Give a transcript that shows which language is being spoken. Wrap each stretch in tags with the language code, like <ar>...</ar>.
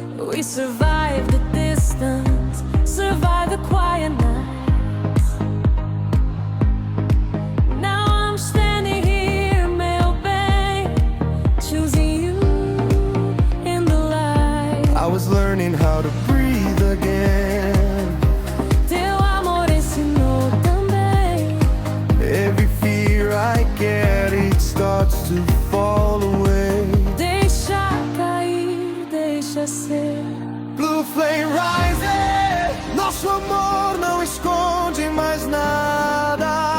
<en>We survived the distance, survived the quiet nights. Now I'm standing here,</en> <pt>meu bem,</pt> <en>choosing you in the light. I was learning how to breathe again.</en> <pt>Teu amor ensinou também.</pt> <en>Every fear I get, it starts to fall away.</en> <pt>Deixa cair, deixa ser.</pt> <en>Blue flame rising,</en> <pt>nosso amor não esconde mais nada.</pt>